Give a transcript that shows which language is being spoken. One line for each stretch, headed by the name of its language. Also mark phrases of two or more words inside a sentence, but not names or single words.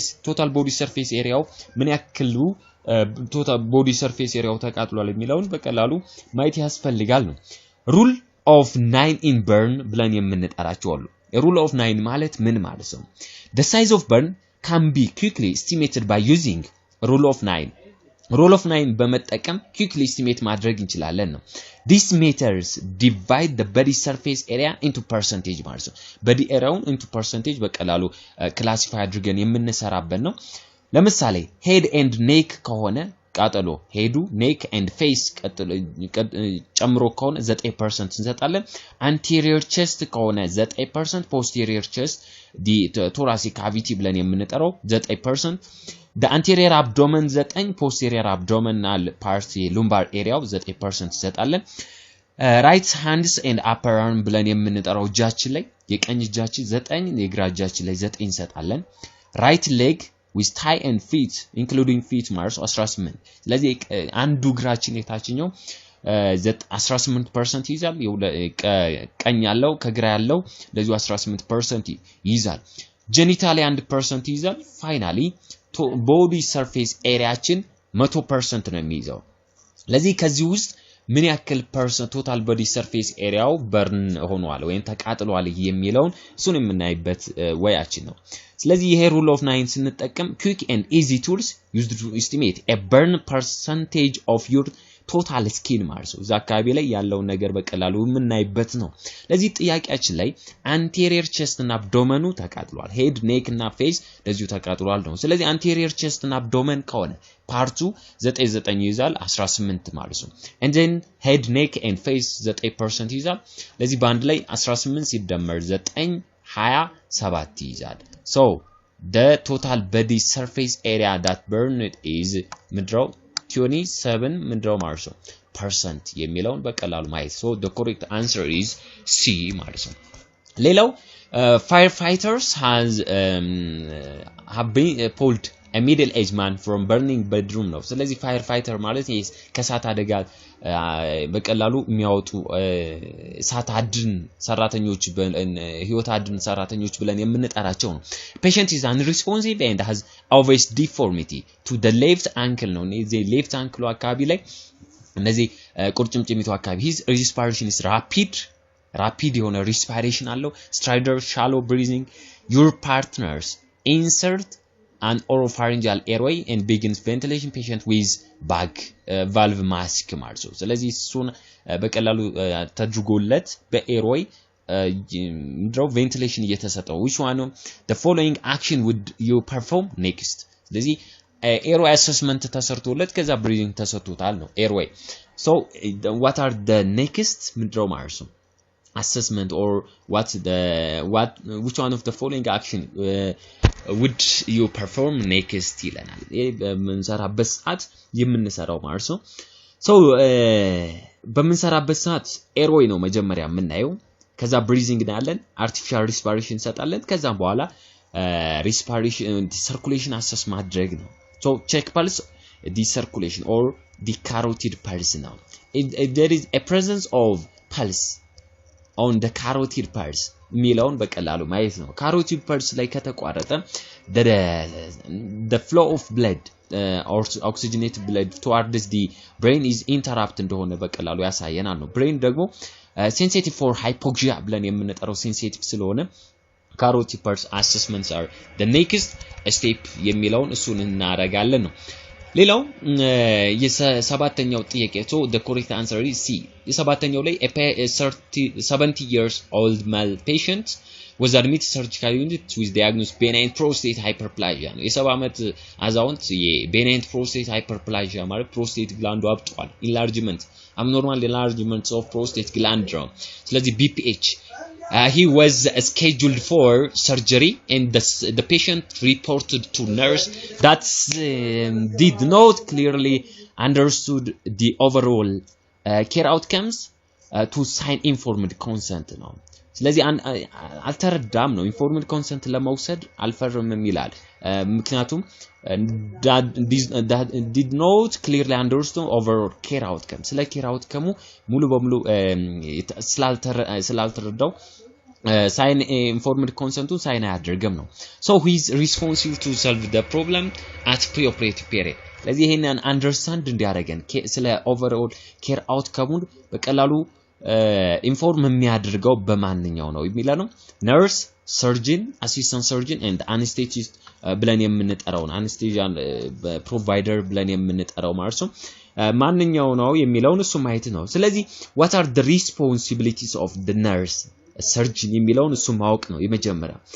English: total body surface area
Amharic: ምን ያክሉ
English: total body surface area
Amharic: ተቃጥሏል የሚለውን በቀላሉ ማየት ያስፈልጋል ነው
English: rule of 9 in burn
Amharic: ብለን የምንጠራቸው አሉ
English: rule of 9
Amharic: ማለት ምን ማለት ነው
English: the size of burn can be quickly estimated by using rule of 9 በመጠቀም quickly estimate
Amharic: ማድረግ እንችላለን ነው
English: this methods divide the body surface area into percentage ማለት
Amharic: ነው
English: body area into percentage
Amharic: በቀላሉ classify አድርገን የምንሰራበት ነው ለምሳሌ
English: head and neck
Amharic: ከሆነ ቃጠሎ ሄዱ
English: neck and face
Amharic: ጨምሮ ከሆነ 9% እንሰጣለን
English: anterior chest ከሆነ 9% posterior chest the thoracic cavity
Amharic: ብለን የምንጠራው 9%
English: the anterior abdomen 9 posterior abdominal part lumbar area 9% እንሰጣለን right hands and upper arm
Amharic: ብለን የምንጠራው እጃችን ላይ የቀኝ እጃችን 9 የግራ እጃችን ላይ 9 እንሰጣለን
English: right leg with thigh and feet including feet
Amharic: ማለት 18 ስለዚህ አንዱ እግራችን የታችኛው 18% ይይዛል ቀኝ ያለው ከግራ ያለው ለዚህ 18% ይይዛል ጀኒታሊ 1% ይይዛል
English: finally body surface areaችን
Amharic: 100% ነው የሚይዘው ለዚህ ከዚህ ውስጥ ምን ያክል percent
English: total body surface areaው
Amharic: burn ሆኗል ወይም ተቃጥሏል የሚለውን እሱን የምናይበት ወያችን ነው ስለዚህ ይሄ
English: rule of 9 ስንጠቀም quick and easy tools used to estimate a burn percentage of your total skin
Amharic: ማለት ነው አካባቢ ላይ ያለው ነገር በቀላሉ የምናይበት ነው ለዚህ ጥያቄያችን ላይ
English: anterior chest
Amharic: እና abdomen ተቃጥሏል
English: head neck
Amharic: እና face ለዚሁ ተቃጥሏል ነው ስለዚህ
English: anterior chest
Amharic: እና abdomen ከሆነ ፓርቱ 9 ይይዛል 18 ማለት ነው
English: and then head neck and face
Amharic: 9% ይይዛል ለዚህ ባንድ ላይ 18 ሲደመር 9 27 ይይዛል
English: so the total body surface area that burned is
Amharic: ምድረው 27 ምንድነው ማለት ነው percent የሚለውን በቀላሉ ማየት
English: so the correct answer is C
Amharic: ማለት ነው ሌላው firefighters
English: have been pulled a middle aged man from burning bedroom
Amharic: ነው ስለዚህ
English: firefighter
Amharic: ማለት ከሳት አደጋ በቀላሉ የሚያወጡ ሳት አድን ሰራተኞች ህይወት አድን ሰራተኞች ብለን የምንጠራቸው ነው
English: patient is unresponsive and has obvious deformity to the left ankle
Amharic: ነው እዚህ
English: left ankle
Amharic: አካባቢ ላይ እነዚህ ቁርጭምጭሚቱ አካባቢ
English: his respiration is rapid የሆነ respiration አለው stridor shallow breathing your partners insert an oropharyngeal airway and begins ventilation patient with bag valve mask
Amharic: ማለት ነው ስለዚህ እሱን በቀላሉ ተድርጎለት በኤርዌይ ድሮ
English: ventilation እየተሰጠው which one the following action would you perform next ስለዚህ airway assessment
Amharic: ተሰርቶለት ከዛ
English: breathing
Amharic: ተሰጥቶታል ነው
English: airway so what are the next
Amharic: ምድሮ ማለት ነው
English: assessment or which one of the following action would you perform next
Amharic: ይለናል በመንሰራበት ሰዓት የምንሰራው ማለት ነው
English: so
Amharic: በመንሰራበት ሰዓት
English: airway
Amharic: ነው መጀመሪያ የምናየው ከዛ
English: breathing እናያለን artificial respiration
Amharic: እንሰጣለን ከዛ በኋላ
English: respiration circulation assess
Amharic: ማድረግ ነው
English: so check pulse the circulation or the carotid pulse now if there is a presence of pulse on the carotid pulse
Amharic: ሚለውን በቀላሉ ማየት ነው
English: carotid pulse
Amharic: ላይ ከተቋረጠ
English: the flow of blood or oxygenated blood towards the brain is interrupted
Amharic: እንደሆነ በቀላሉ ያሳየናል ነው
English: brain ደግሞ sensitive for hypoxia
Amharic: ብለን የምንጠራው
English: sensitive ስለሆነ carotid pulse assessments are the next step
Amharic: የሚለውን እሱን እናረጋለን ነው ሌላው የሰባተኛው ጥያቄ
English: the correct answer is C
Amharic: የሰባተኛው ላይ
English: a 70 years old male patient was admitted surgical unit with diagnosed benign prostate hyperplasia
Amharic: ነው የ70 ዓመት አዛውንት
English: የbenign prostate hyperplasia
Amharic: ማለት
English: prostate gland
Amharic: አብጧል
English: enlargement abnormal enlargement of prostate gland
Amharic: ነው ስለዚህ
English: BPH he was scheduled for surgery and the patient reported to nurse that did not clearly understood the overall care outcomes to sign informed consent
Amharic: ነው ስለዚህ አልተረዳም ነው
English: informed consent
Amharic: ለመውሰድ አልፈርምም ይላል ምክንያቱም
English: did not clearly understand overall care outcome ስለ care outcome
Amharic: ሙሉ በሙሉ ስላልተረዳው
English: sign informed consent sign
Amharic: አያደርግም ነው
English: so he is responsible to solve the problem at preoperative period
Amharic: ስለዚህ ይሄንን አንደርስታንድ እንዲያደርገን ስለ
English: overall care outcome
Amharic: በቀላሉ ኢንፎርም የሚያደርገው በማንኛው ነው የሚለው ነው
English: nurse surgeon assistant surgeon and anesthetist
Amharic: ብለን የምንጠራው
English: anesthesia provider
Amharic: ብለን የምንጠራው ማለት ነው ማንኛው ነው የሚለውን እሱ ማየት ነው ስለዚህ
English: what are the responsibilities of the nurse surgeon
Amharic: የሚለውን እሱ ማወቅ ነው የመጀመሪያ